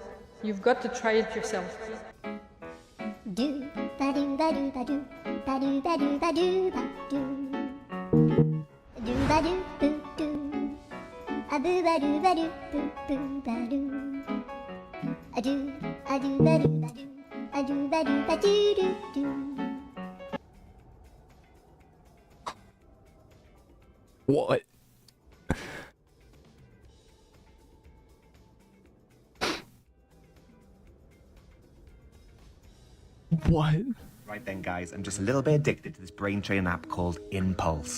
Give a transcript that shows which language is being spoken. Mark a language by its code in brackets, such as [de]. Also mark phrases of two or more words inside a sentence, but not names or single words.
[en] You've got to try it yourself. Do ba do ba do ba do ba do ba do ba do ba do ba do boo do a boo ba do ba do boo boo ba do a do ba do ba do a do ba do ba do do do. What? What? Right then, guys, I'm just a little bit addicted to this brain training app called Impulse.